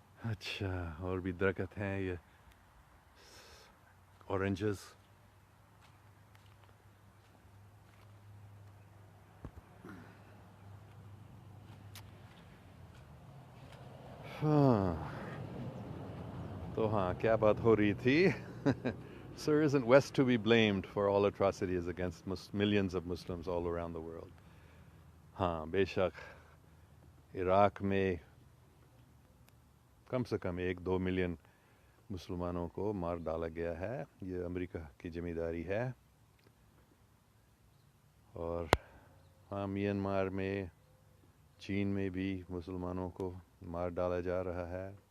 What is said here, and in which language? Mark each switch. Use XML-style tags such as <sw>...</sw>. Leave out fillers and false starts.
<ur>اچھا اور بھی درخت ہیں. یہ اورنجز, ہاں تو ہاں کیا بات ہو رہی تھی.</ur> <en>Sir, isn't West to be blamed for all atrocities against millions of Muslims all around the world?</en> <ur>ہاں بے شک عراق میں کم سے کم 1-2 ملین مسلمانوں کو مار ڈالا گیا ہے. یہ امریکہ کی ذمہ داری ہے. اور ہاں میانمار میں, چین میں بھی مسلمانوں کو مار ڈالا جا رہا ہے.</ur>